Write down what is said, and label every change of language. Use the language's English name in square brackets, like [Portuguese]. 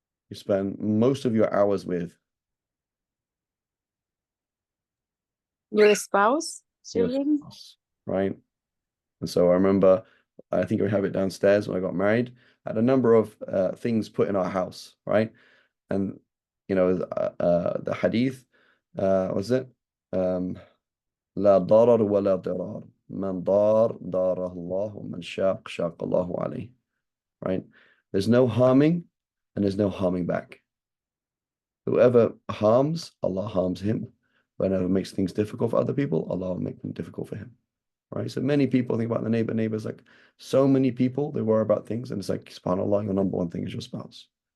[English] You spend most of your hours with your spouse, children, right? And so I remember, I think we have it downstairs when I got married, I had a number of things put in our house, right? And the hadith was it [Arabic] لا ضرر ولا ضرار من ضار ضاره الله ومن شاق شاق الله عليه, [English] right? There's no harming and there's no harming back. Whoever harms, Allah harms him. Whoever makes things difficult for other people, Allah will make them difficult for him. Right? So many people think about the neighbors, like so many people, they worry about things, and it's like, subhanAllah, your number one thing is your spouse.